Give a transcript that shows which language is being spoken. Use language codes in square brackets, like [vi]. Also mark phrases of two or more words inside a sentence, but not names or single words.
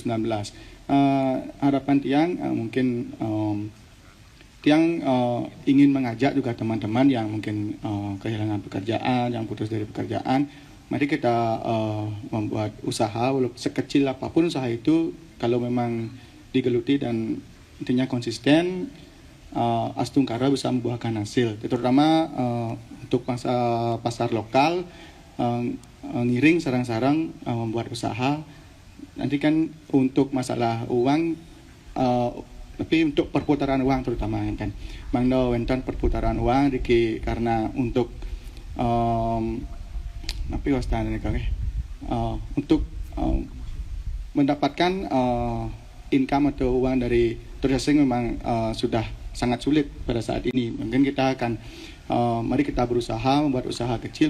[id] Harapan tiang mungkin tiang ingin mengajak juga teman-teman yang mungkin kehilangan pekerjaan, yang putus dari pekerjaan. Mari kita membuat usaha, walaupun sekecil apapun usaha itu, kalau memang digeluti dan intinya konsisten, Astungkara bisa membuahkan hasil. Terutama untuk pasar lokal, [ban] ngiring sarang-sarang [id] membuat usaha. Nanti kan untuk masalah uang, tapi untuk perputaran uang terutama kan. [ban] Mangdo wenten [id] perputaran uang karena untuk untuk mendapatkan income atau uang dari turis asing memang sudah sangat sulit pada saat ini. Mungkin kita akan mari kita berusaha membuat usaha kecil.